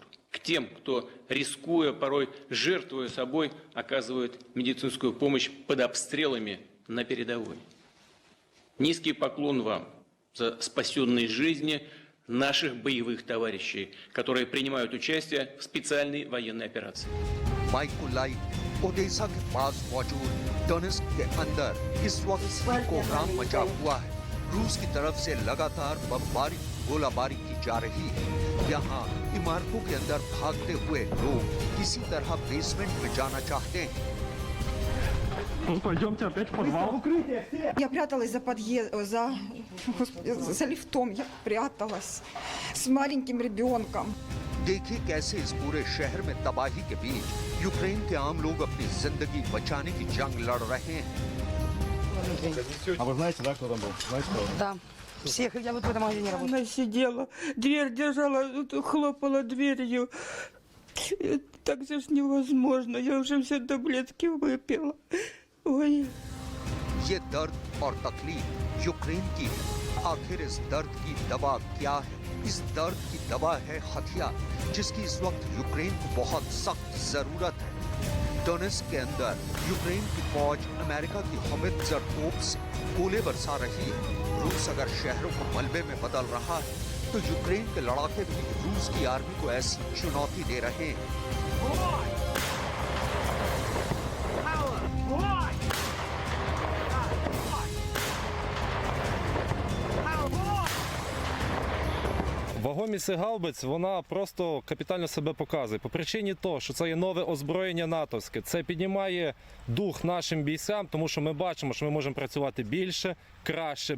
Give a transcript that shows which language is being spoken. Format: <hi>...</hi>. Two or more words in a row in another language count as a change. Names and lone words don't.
<ru>К тем, кто, рискуя, порой жертвуя собой, оказывает медицинскую помощь под обстрелами на передовой. Низкий поклон вам за спасенные жизни наших боевых товарищей, которые принимают участие в специальной военной операции.</ru> <hi>माइकोलाइव ओडेसा के पास मौजूद डोनेस्क के अंदर इस वक्त कोहराम मचा हुआ है। रूस की तरफ से लगातार बमबारी गोलाबारी की जा रही है। यहाँ इमारतों के अंदर भागते हुए लोग किसी तरह बेसमेंट में जाना चाहते हैं।</hi> <ru>Я пряталась за за лифтом, я пряталась с маленьким ребенком.</ru> <hi>देखिए कैसे इस पूरे शहर में तबाही के बीच यूक्रेन के आम लोग अपनी जिंदगी बचाने की जंग लड़ रहे हैं।</hi> <ru>А вы знаете, да, кто там был? Знаете, кто? Да. Всех, я вот в этом магазине работала. Она сидела, дверь держала, хлопала дверью. Так же ж невозможно, я уже все таблетки выпила. Ой.</ru> <hi>ये दर्द और तकलीफ यूक्रेन की है। आखिर इस दर्द की दवा क्या है? इस दर्द की दवा है हथियार, जिसकी इस वक्त यूक्रेन को बहुत सख्त जरूरत है। डोनेस्क के अंदर यूक्रेन की फौज अमेरिका की होवित्जर तोप से गोले बरसा रही है। रूस अगर शहरों को मलबे में बदल रहा है, तो यूक्रेन के लड़ाके भी रूस की आर्मी को ऐसी चुनौती दे रहे हैं।</hi> <uk>Вагомість гаубиць, вона просто капітально себе показує. По причині того, що це є нове озброєння натовське. Це піднімає дух нашим бійцям, тому що ми бачимо, що ми можемо працювати більше, краще.</uk>